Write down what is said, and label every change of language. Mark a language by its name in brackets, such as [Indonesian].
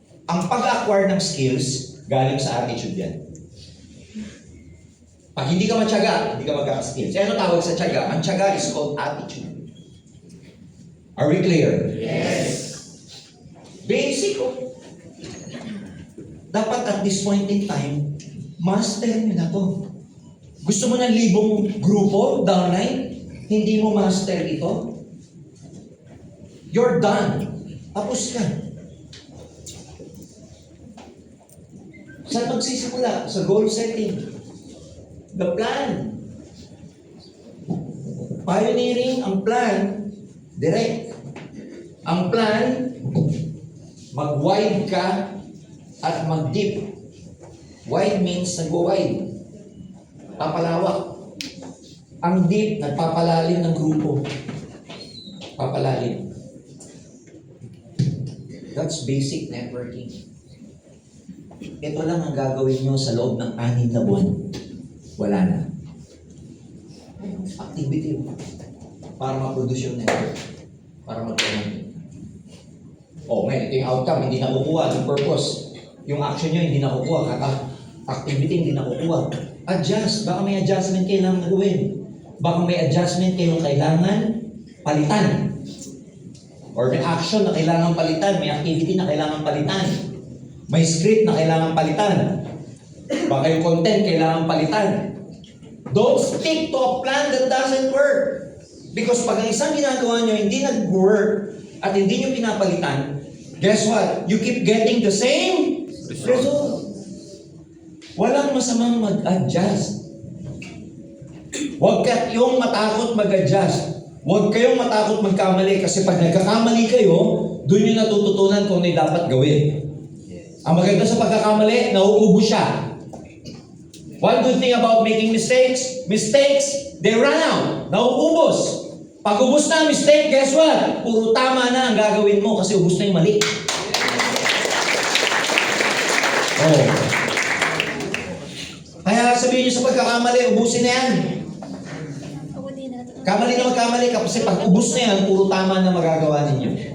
[Filipino] Ang pag-acquire ng skills, galing sa attitude yan. Pag hindi ka matyaga, hindi ka magkaka-skills. Ano tawag sa tyaga? Ang tyaga [English] is called attitude. Are we clear? Yes. Basic. [Filipino] Dapat [English] at this point in time, master [Filipino] mo na to. Gusto mo ng 1,000 grupo downline? Hindi mo master ito? [English] You're done. [Filipino] Tapos ka. Saan magsisimula? Sa [English] goal setting. The plan. Pioneering ang plan, direct. [Filipino] Ang plan, mag-wide ka at mag-deep. Wide means nag-wide. Papalawak. Ang deep, nagpapalalim ng grupo. Papalalim. [English] That's basic networking. [Filipino] Ito lang ang gagawin nyo sa loob ng 6 na buwan. Wala na. Activity para ma-produce yung network. Para mag-promote. Ngayon, ito yung outcome, hindi nakukuha. Yung purpose. Yung action nyo, hindi nakukuha. Activity, hindi nakukuha. Adjust. Baka may adjustment kailangan gawin. Baka may adjustment kayong kailangan palitan. Or may action na kailangan palitan. May activity na kailangan palitan. May script na kailangan palitan. Baka yung content kailangan palitan. [English] Don't stick to a plan that doesn't work. Because [Filipino] pag ang isang ginagawa nyo hindi nag-work at hindi nyo pinapalitan, [English] guess what? You keep getting the same result. [Filipino] Walang masamang mag-adjust. Huwag kayong matakot mag-adjust. Huwag kayong matakot magkamali kasi pag nagkakamali kayo, doon yung natututunan kung ano yung dapat gawin. Ang maganda sa pagkakamali, nauubos siya. [English] One good thing about making mistakes, they run out. [Filipino] Nauubos. Pag ubos na ang mistake, [English] guess what? [Filipino] Puro tama na ang gagawin mo kasi ubos na yung mali. Kaya sabihin niyo sa pagkakamali, ubusin na yan. Kamali na magkamali ka kasi pag ubos na yan, puro tama na magagawa ninyo.